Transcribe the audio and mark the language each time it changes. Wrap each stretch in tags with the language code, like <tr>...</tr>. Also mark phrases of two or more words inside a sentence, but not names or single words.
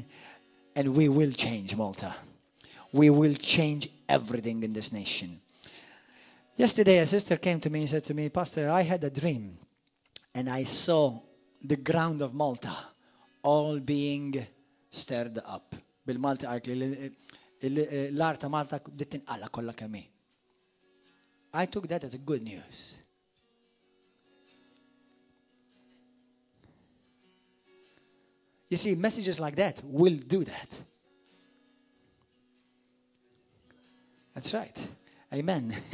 <en>And we will change Malta. We will change everything in this nation. Yesterday, a sister came to me and said to me, Pastor, I had a dream. And I saw the ground of Malta all being stirred up.</en> <mt>Bil-Malti l-art ta' Malta tinqala kollha kemm hi.</mt> <en>I took that as a good news. You see, messages like that will do that. That's right. Amen.</en>